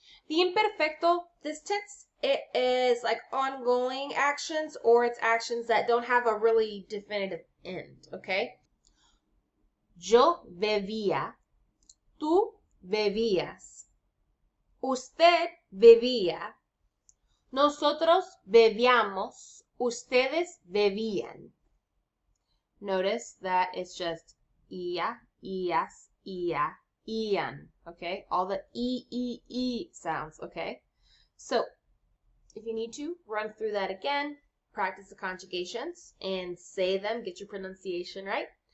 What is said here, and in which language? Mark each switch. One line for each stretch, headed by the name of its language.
English: The imperfecto, this tense, it is like ongoing actions, or it's actions that don't have a really definitive end, okay?
Spanish: Yo bebía, tú bebías, usted bebía, nosotros bebíamos, ustedes bebían.
English: Notice that it's just ia, ias, ia, ian, okay? All the E sounds, okay? So, if you need to, run through that again, practice the conjugations, and say them, get your pronunciation right.